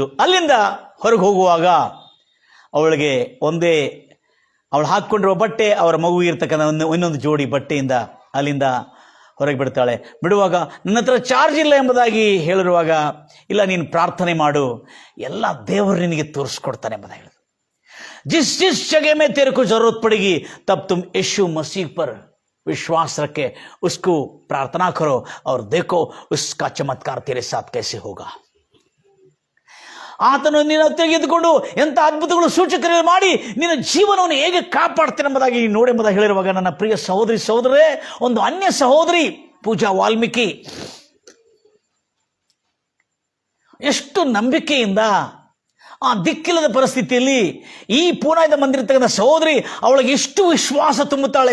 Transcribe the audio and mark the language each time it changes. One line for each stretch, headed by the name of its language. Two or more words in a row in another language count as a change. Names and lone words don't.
Kannada: ಅಲ್ಲಿಂದ ಹೊರಗೆ ಹೋಗುವಾಗ ಅವಳಿಗೆ ಅವಳು ಹಾಕ್ಕೊಂಡಿರುವ ಬಟ್ಟೆ, ಅವರ ಮಗುವಿರ್ತಕ್ಕಂಥ ಇನ್ನೊಂದು ಜೋಡಿ ಬಟ್ಟೆಯಿಂದ ಅಲ್ಲಿಂದ ಹೊರಗೆ ಬಿಡ್ತಾಳೆ. ಬಿಡುವಾಗ ನನ್ನ ಹತ್ರ ಚಾರ್ಜ್ ಇಲ್ಲ ಎಂಬುದಾಗಿ ಹೇಳಿರುವಾಗ, ಇಲ್ಲ ನೀನು ಪ್ರಾರ್ಥನೆ ಮಾಡು, ಎಲ್ಲ ದೇವರು ನಿನಗೆ ತೋರಿಸ್ಕೊಡ್ತಾನೆ ಎಂಬುದಾಗಿ ಹೇಳಿದ್ರು.
Hindi: जिस जगह में तेरे को जरूरत पड़ेगी तब तुम यीशु मसीह पर विश्वास रखे, उसको प्रार्थना करो और देखो उसका चमत्कार तेरे साथ कैसे होगा.
Kannada: ಆತನು ನಿನ್ನ ತೆಗೆದುಕೊಂಡು ಎಂಥ ಅದ್ಭುತಗಳು ಸೂಚಕರು ಮಾಡಿ ನಿನ್ನ ಜೀವನವನ್ನು ಹೇಗೆ ಕಾಪಾಡ್ತೇನೆ ಎಂಬುದಾಗಿ ನೋಡಿ ಎಂಬುದಾಗಿ ಹೇಳಿರುವಾಗ, ನನ್ನ ಪ್ರಿಯ ಸಹೋದರೇ, ಒಂದು ಅನ್ಯ ಸಹೋದರಿ ಪೂಜಾ ವಾಲ್ಮೀಕಿ ಎಷ್ಟು ನಂಬಿಕೆಯಿಂದ ಆ ದಿಕ್ಕಿಲ್ಲದ ಪರಿಸ್ಥಿತಿಯಲ್ಲಿ ಈ ಪೂನಾದಿಂದ ಬಂದಿರತಕ್ಕಂಥ ಸಹೋದರಿ ಅವಳಿಗೆ ಎಷ್ಟು ವಿಶ್ವಾಸ ತುಂಬುತ್ತಾಳೆ.